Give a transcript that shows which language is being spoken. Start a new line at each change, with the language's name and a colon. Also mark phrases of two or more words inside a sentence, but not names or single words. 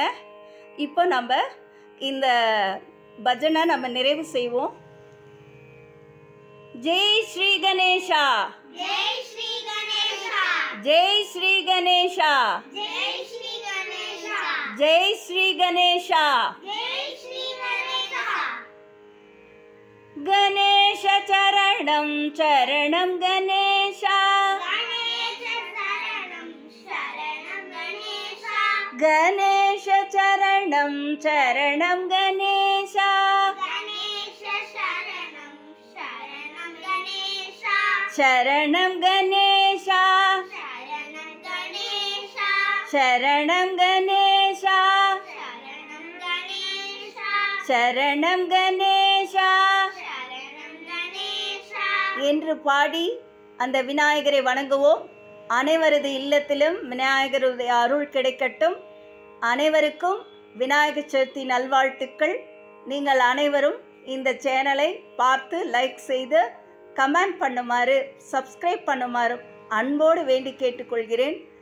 Tamil: இப்போ நம்ம இந்த பஜனை நம்ம நிறைவு செய்வோம். ஜெய் ஸ்ரீ கணேஷா, ஜெய் ஸ்ரீ கணேஷா, ஜெய் ஸ்ரீ கணேஷா, ஜெய் ஸ்ரீ கணேஷா, ஜெய் ஸ்ரீ கணேஷா. ஜெய் ஸ்ரீ கணேஷா.
Sanskrit: गणेश चरणं चरणं गणेशा,
Tamil: கணேச சரணம் சரணம் கணேஷா,
Sanskrit: गणेश चरणं चरणं गणेशा,
Tamil: கணேச சரணம் சரணம் கணேஷா,
Sanskrit: शरणं गणेशा,
Tamil: சரணம் கணேஷா,
Sanskrit: शरणं गणेशा,
Tamil: சரணம் கணேஷா,
Sanskrit: शरणं गणेशा
Tamil: சரணம் கணேஷா. என்று பாடி அந்த விநாயகரை வணங்குவோம். அனைவரது இல்லத்திலும் விநாயகருடைய அருள் கிடைக்கட்டும். அனைவருக்கும் விநாயகர் சதுர்த்தி நல்வாழ்த்துக்கள். நீங்கள் அனைவரும் இந்த சேனலை பார்த்து லைக் செய்து கமெண்ட் பண்ணுமாறு, சப்ஸ்கிரைப் பண்ணுமாறு அன்போடு வேண்டி கேட்டுக்கொள்கிறேன்.